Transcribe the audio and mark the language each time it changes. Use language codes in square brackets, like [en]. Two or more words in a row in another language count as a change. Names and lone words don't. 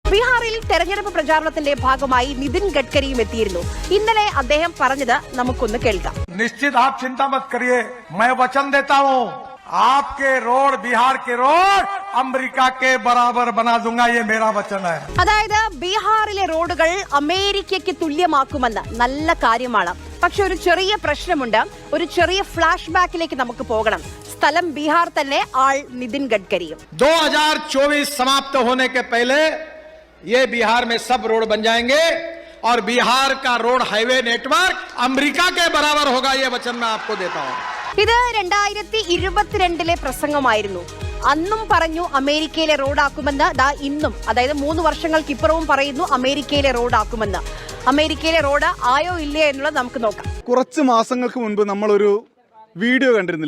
[ml] ബീഹാറിൽ തെരഞ്ഞെടുപ്പ് പ്രചാരണത്തിന്റെ ഭാഗമായി നിതിൻ ഗഡ്കരിയും എത്തിയിരുന്നു. ഇന്നലെ അദ്ദേഹം പറഞ്ഞത് നമുക്കൊന്ന് കേൾക്കാം. [hi] निश्चित आप चिंता मत करिए, मैं वचन देता हूँ आपके रोड बिहार के रोड अमेरिका के बराबर बना दूंगा, ये मेरा वचन है. [ml] അതായത് ബീഹാറിലെ റോഡുകൾ അമേരിക്കയ്ക്ക് തുല്യമാക്കുമെന്ന് നല്ല കാര്യമാണ്. പക്ഷെ ഒരു ചെറിയ പ്രശ്നമുണ്ട്. ഒരു ചെറിയ ഫ്ലാഷ് ബാക്കിലേക്ക് നമുക്ക് പോകണം. സ്ഥലം ബീഹാർ തന്നെ, ആൾ നിതിൻ ഗഡ്കരിയും. [hi] 2024 समाप्त होने के पहले ये बिहार में सब रोड बन जाएंगे और बिहार का [en] road highway network [hi] अमेरिका के बराबर होगा, ये वचन मैं आपको देता हूँ. [ml] ഇത് 2022 പ്രസംഗമായിരുന്നു. അന്നും പറഞ്ഞു അമേരിക്കയിലെ റോഡാക്കുമെന്ന്. ഇന്നും, അതായത് 3 വർഷങ്ങൾക്കിപ്പുറവും പറയുന്നു അമേരിക്കയിലെ റോഡാക്കുമെന്ന്. അമേരിക്കയിലെ റോഡ് ആയോ ഇല്ലേ എന്നുള്ളത് നമുക്ക് നോക്കാം. കുറച്ച് മാസങ്ങൾക്ക് മുൻപ് നമ്മളൊരു വീഡിയോ കണ്ടിരുന്നില്ലേ?